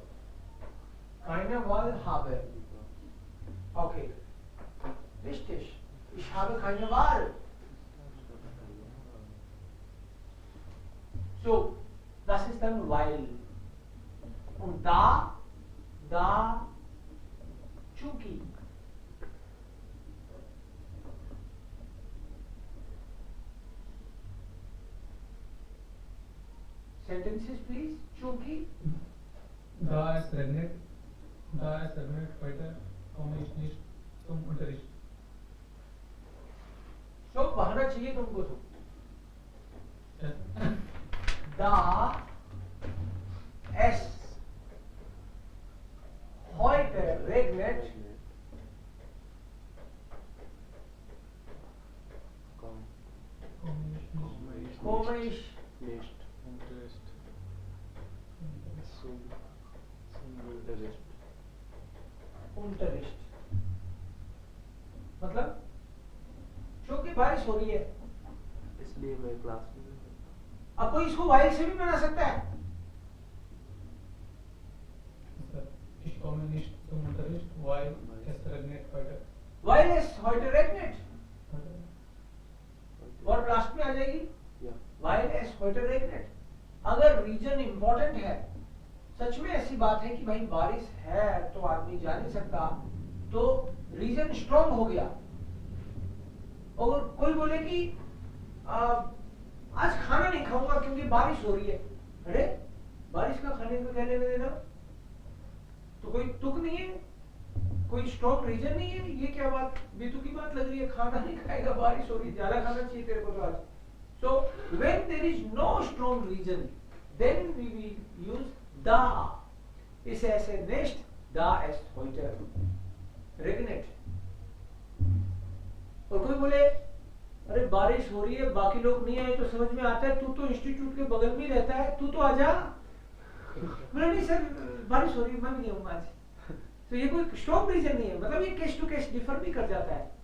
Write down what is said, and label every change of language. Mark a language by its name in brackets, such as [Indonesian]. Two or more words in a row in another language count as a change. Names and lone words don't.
[German] keine Wahl habe। Okay, richtig, ich habe keine Wahl। So, das ist dann weil। Und da, [Hindi] चूंकि। [English] Sentences please। चूंकि, [German] Da es regnet heute, komme ich nicht zum Unterricht। [Hindi] so बहाना चाहिए तुमको तो। [German] Da es heute regnet, komme ich Nicht. Unterricht. Zum Unterricht. Unterricht। [Hindi] मतलब क्योंकि बारिश हो रही है, इसलिए मैं क्लास में नहीं हूँ। अब कोई इसको वाइल से भी बना सकता है। [German] Ich komme nicht zum Unterricht, weil es regnet heute। वाइल es heute regnet, [Hindi] और लास्ट में आ जाएगी [German] weil es heute regnet. [Hindi] अगर [English] reason important [Hindi] है, सच में ऐसी बात है कि भाई बारिश है तो आदमी जा नहीं सकता, तो [English] reason strong [Hindi] हो गया। और कोई बोले कि आज खाना नहीं खाऊंगा क्योंकि बारिश हो रही है। अरे बारिश का खाने को क्या लेना देना? तो कोई तुक नहीं है, कोई [English] strong reason [Hindi] नहीं है। ये क्या बात बेतुकी बात लग रही है, खाना नहीं खाएगा, बारिश हो रही है, ज्यादा खाना चाहिए तेरे को तो आज। [English] So when there is no strong reason, then we will use da। [Hindi] इस ऐसे नेक्स्ट [German] da es heute regnet। [Hindi] और कोई बोले अरे बारिश हो रही है, बाकी लोग नहीं आए तो समझ में आता है, तू तो इंस्टीट्यूट के बगल में रहता है, तू तो आजा। बोला नहीं सर बारिश हो रही है, मैं भी नहीं आऊंगा आज। तो ये कोई [English] strong reason [Hindi] नहीं है, मतलब ये [English] case to case differ [Hindi] भी कर जाता है।